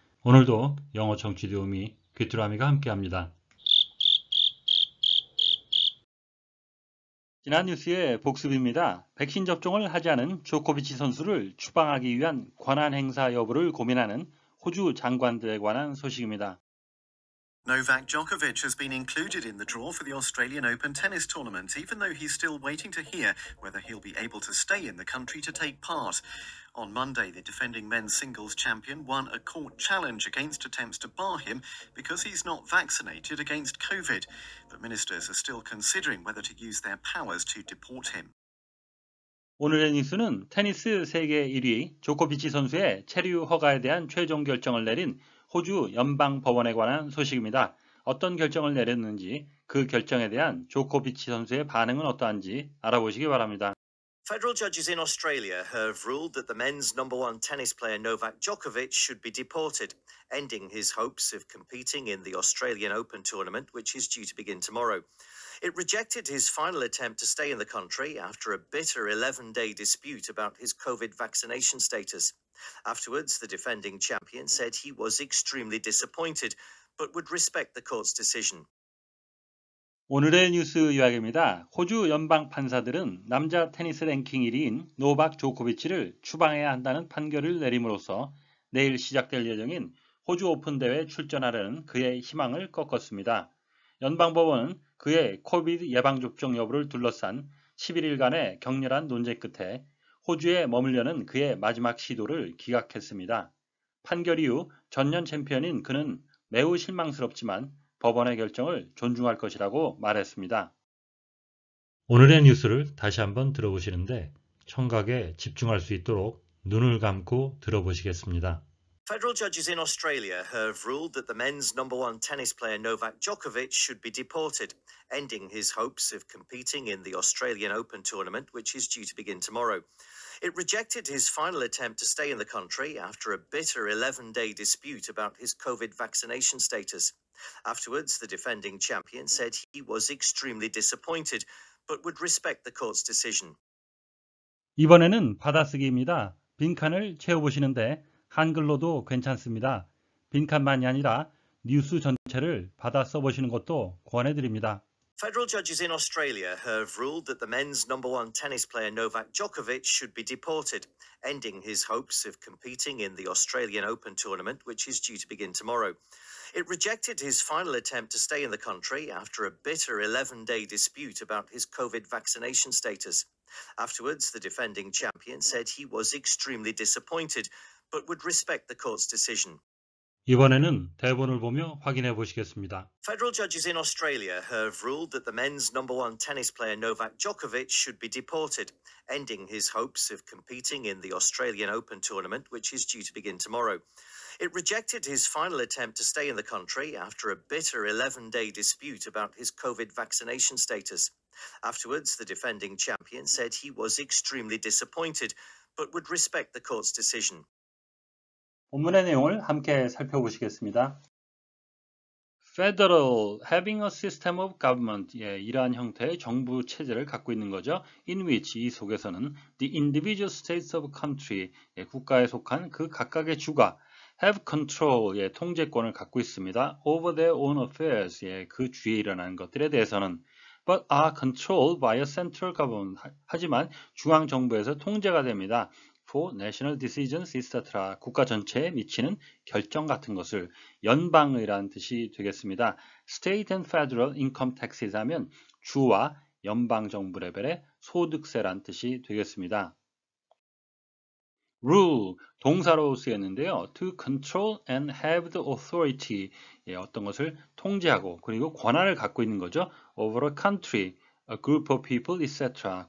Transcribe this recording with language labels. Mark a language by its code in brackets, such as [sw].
[ko] 오늘도 영어 청취 도우미 귀뚜라미가 함께합니다. 지난 뉴스의 복습입니다. 백신 접종을 하지 않은 조코비치 선수를 추방하기 위한 권한 행사 여부를 고민하는 호주 장관들에 관한 소식입니다. [en] Novak Djokovic has been included in the draw for the Australian Open tennis tournament, even though he's still waiting to hear whether he'll be able to stay in the country to take part. On Monday, the defending men's singles champion won a court challenge against attempts to bar him because he's not vaccinated against COVID. But ministers are still considering whether to use their powers to deport him. [ko] 오늘의 뉴스는 테니스 세계 1위 조코비치 선수의 체류 허가에 대한 최종 결정을 내린 호주 연방법원에 관한 소식입니다. 어떤 결정을 내렸는지, 그 결정에 대한 조코비치 선수의 반응은 어떠한지 알아보시기 바랍니다. [en] Federal judges in Australia have ruled that the men's number one tennis player Novak Djokovic should be deported, ending his hopes of competing in the Australian Open tournament, which is due to begin tomorrow. It rejected his final attempt to stay in the country after a bitter 11-day dispute about his COVID vaccination status. Afterwards, the defending champion said he was extremely disappointed, but would respect the court's decision. [ko] 오늘의 뉴스 요약입니다. 호주 연방 판사들은 남자 테니스 랭킹 1위인 노박 조코비치를 추방해야 한다는 판결을 내림으로써 내일 시작될 예정인 호주 오픈 대회에 출전하려는 그의 희망을 꺾었습니다. 연방법원은 그의 코비드 예방접종 여부를 둘러싼 11일간의 격렬한 논쟁 끝에 호주에 머물려는 그의 마지막 시도를 기각했습니다. 판결 이후 전년 챔피언인 그는 매우 실망스럽지만 법원의 결정을 존중할 것이라고 말했습니다. 오늘의 뉴스를 다시 한번 들어보시는데 청각에 집중할 수 있도록 눈을 감고 들어보시겠습니다. [en] Federal judges in Australia have ruled that the men's number one tennis player Novak Djokovic should be deported, ending his hopes of competing in the Australian Open tournament, which is due to begin tomorrow. It rejected his final attempt to stay in the country after a bitter 11-day dispute about his COVID vaccination status. Afterwards, the defending champion said he was extremely disappointed, but would respect the court's decision. [ko] 이번에는 받아쓰기입니다. 빈칸을 채워보시는데 한글로도 괜찮습니다. 빈칸만이 아니라 뉴스 전체를 받아 써보시는 것도 권해드립니다. [en] Federal judges in Australia have ruled that the men's number one tennis player Novak Djokovic should be deported, ending his hopes of competing in the Australian Open tournament, which is due to begin tomorrow. It rejected his final attempt to stay in the country after a bitter 11-day dispute about his COVID vaccination status. Afterwards, the defending champion said he was extremely disappointed, but would respect the court's decision. [ko] 이번에는 대본을 보며 확인해 보시겠습니다. [en] Federal judges in Australia have ruled that the men's number one tennis player Novak Djokovic should be deported, ending his hopes of competing in the Australian Open tournament, which is due to begin tomorrow. It rejected his final attempt to stay in the country after a bitter 11-day dispute about his COVID vaccination status. Afterwards, the defending champion said he was extremely disappointed, but would respect the court's decision. [ko] 본문의 내용을 함께 살펴보시겠습니다. [en] Federal, having a system of government, [ko] 이러한 형태의 정부 체제를 갖고 있는 거죠. [en] In which, [ko] 이 속에서는 [en] the individual states of country, [ko] 국가에 속한 그 각각의 주가 [en] have control, [ko] 통제권을 갖고 있습니다. [en] over their own affairs, [ko] 그 주위에 일어나는 것들에 대해서는 [en] but are controlled by a central government, [ko] 하지만 중앙정부에서 통제가 됩니다. [en] for national decisions, etc. [ko] 국가 전체에 미치는 결정 같은 것을 연방의라는 뜻이 되겠습니다. [en] State and federal income taxes [ko] 하면 주와 연방정부 레벨의 소득세란 뜻이 되겠습니다. rule, 동사로 쓰였는데요. [en] to control and have the authority, [ko] 어떤 것을 통제하고 그리고 권한을 갖고 있는 거죠. [en] over a country, a group of people, etc.